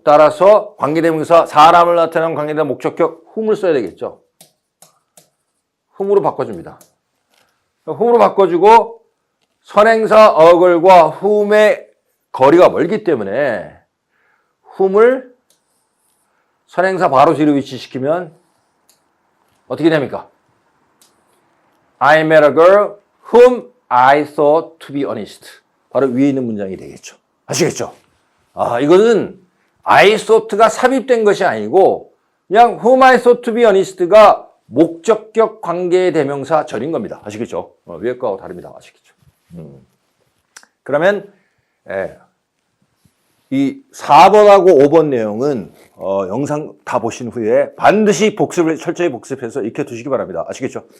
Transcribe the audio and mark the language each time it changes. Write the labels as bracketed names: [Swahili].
[Korean] 따라서 관계대명사 사람을 나타내는 관계대명사 목적격 whom을 써야 되겠죠. whom으로 바꿔줍니다. whom으로 바꿔주고 선행사 어글과 whom의 거리가 멀기 때문에 whom을 선행사 바로 뒤로 위치시키면 어떻게 됩니까? [English] I met a girl whom I thought to be honest. [Korean] 바로 위에 있는 문장이 되겠죠. 아시겠죠? 이거는 [English] I thought [Korean] 가 삽입된 것이 아니고 그냥 [English] whom I thought to be honest [Korean] 가 목적격 관계 대명사 절인 겁니다. 아시겠죠? 위에 거하고 다릅니다. 아시겠죠? 그러면 이 4번하고 5번 내용은 영상 다 보신 후에 반드시 철저히 복습해서 익혀두시기 바랍니다. 아시겠죠?